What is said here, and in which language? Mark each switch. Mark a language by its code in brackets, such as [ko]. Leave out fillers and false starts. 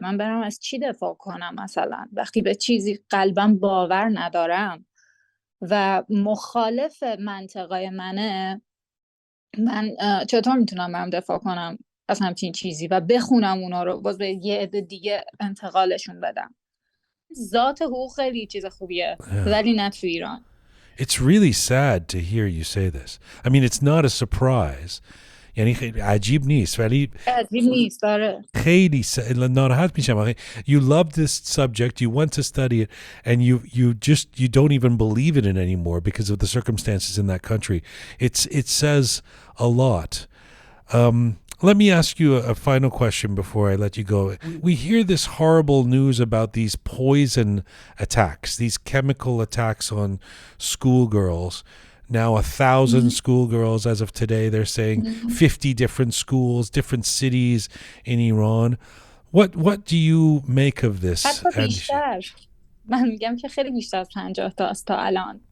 [fa] من برم از چی دفاع کنم مثلا وقتی به چیزی قلبم باور ندارم و مخالف منطقای منه؟ من چطور میتونم برم دفاع کنم از همچین چیزی و بخونم اونا رو باز به یه عده دیگه انتقالشون بدم؟ ذات حقوق خیلی چیز خوبیه، ولی نه تو ایران. [en] It's really sad to hear you say this. I mean, it's not a surprise. [fa] یعنی عجیب نیست، ولی عجیب نیست. داره خیلی ناراحت میشم. [en] You love this subject, you want to study it, and you don't even believe in it anymore because of the circumstances in that country. It says a lot. Let me ask you a final question before I let you go. We hear this horrible news about these poison attacks, these chemical attacks on schoolgirls. Now 1,000 schoolgirls as of today. They're saying 50 different schools, different cities in Iran. What do you make of this? [fa] حتی بیشتر. من میگم که خیلی بیشتر از 50 تا است تا الان.